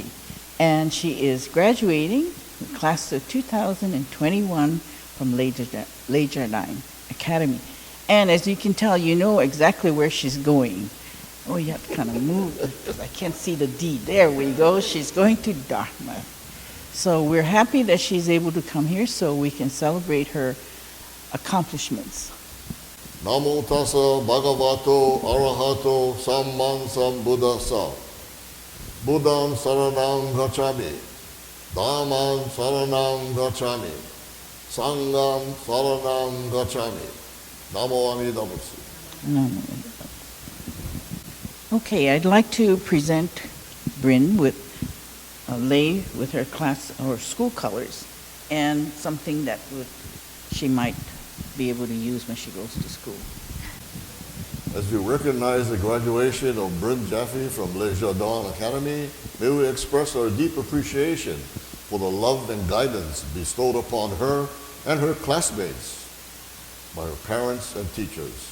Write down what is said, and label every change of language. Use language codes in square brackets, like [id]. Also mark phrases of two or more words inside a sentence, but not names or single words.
[en] And she is graduating the class of 2021 from Leijardine Academy. And as you can tell, you know exactly where she's going. Oh, you have to kind of move because I can't see the D. There we go. She's going to Dharma. So we're happy that she's able to come here so we can celebrate her accomplishments. [pi] Namo tassa bhagavato arahato samman sambuddhassa. Buddham saranam gacchami. Dhammam saranam gacchami. Sangham saranam gacchami. [ja] 南無阿弥陀仏. [en] Okay, I'd like to present Brin with a lei with her class or school colors and something that she might be able to use when she goes to school. As we recognize the graduation of Brin Jaffe from Leijardine Academy, may we express our deep appreciation for the love and guidance bestowed upon her and her classmates by her parents and teachers.